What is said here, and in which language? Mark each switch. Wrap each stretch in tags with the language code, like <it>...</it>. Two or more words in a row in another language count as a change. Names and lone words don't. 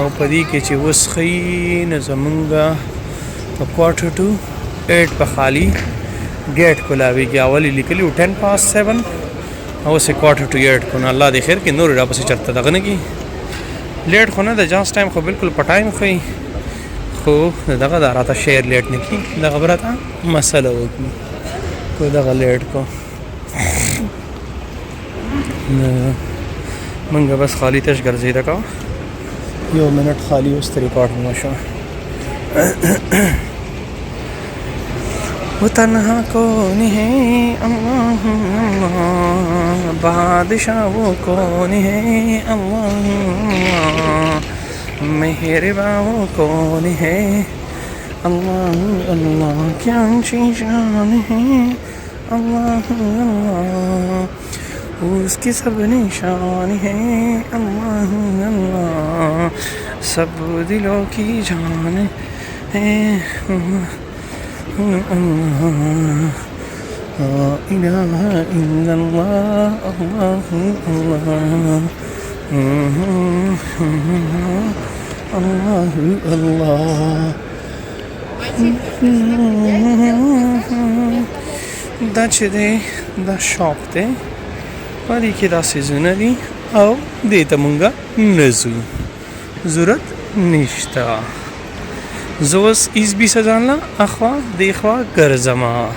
<ps>په دې کې چې اوس ښیي نو زمونږ په 7:45 په خالي ګیټ کولاویږي اول یې لیکلي و 7:10 او اوس یې 7:45 کو نو الله دې خیر کړي نور راپسې چېرته دغه نه کړي لیټ خو نه د جاس ټایم خو بالکل په ټایم ښیي خو دغه دا راته شیر لیټ نه کړي دغه به راته مسله وکړي کو دغه لیټ کو منګه بس خالی تش ګرځېده کوه 1 منټ خالی اوس ته ریکارډ وشو</ps> <hi>वो तन्हा कौन है अल्लाह अल्लाह बादशाह वो कौन है अल्लाह मेहरबान वो कौन है अल्लाह अल्लाह क्या शान है अल्लाह अल्लाह उसकी सब निशान है अल्लाह अल्लाह सब दिलों की जान है</hi> <ar>إله إلا الله</ar> <hi>अल्लाह अल्लाह अल्लाह</hi> <ps>دا چې دی دا شاپ دی په دې کې داسې ځایونه دي او دې ته مونږ نه ځو ضرورت نشته زه اوس ایز بیسه ځانله اخوا دې خوا ګرځمه</ps>